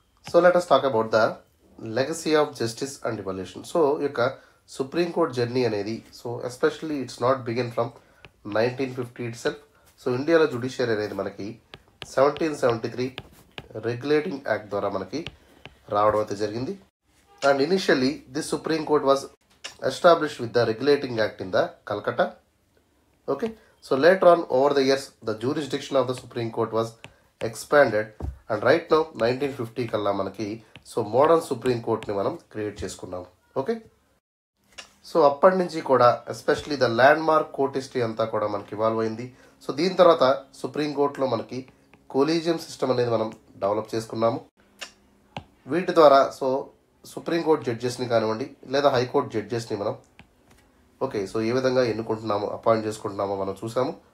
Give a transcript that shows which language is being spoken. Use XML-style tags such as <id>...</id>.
<en>So let us talk about the legacy of justice and evolution. So</en> <te>ఈ యొక్క supreme court journey అనేది</te> <en>So especially it's not begin from 1950 itself.</en> <te>So ఇండియాలో judiciary అనేది మనకి 1773 regulating act ద్వారా మనకి రావడం అయితే జరిగింది.</te> <en>And initially this supreme court was established with the regulating act in the Calcutta. Okay, so later on over the years the jurisdiction of the Supreme Court was expanded and right now</en> <te>1950 కల్లా మనకి so modern supreme కోర్ట్ని మనం create చేసుకున్నాం. Okay, so అప్పటి నుంచి కూడా especially the land mark court history అంతా కూడా మనకి ఇవాల్వ్ అయింది. సో దీని తర్వాత సుప్రీం కోర్టులో మనకి కొలీజియం సిస్టమ్ అనేది మనం డెవలప్ చేసుకున్నాము. వీటి ద్వారా సో సుప్రీంకోర్టు జడ్జెస్ని కానివ్వండి లేదా హైకోర్టు జడ్జెస్ని మనం ఓకే సో ఏ విధంగా ఎన్నుకుంటున్నామో అపాయింట్ చేసుకుంటున్నామో మనం చూసాము.</te>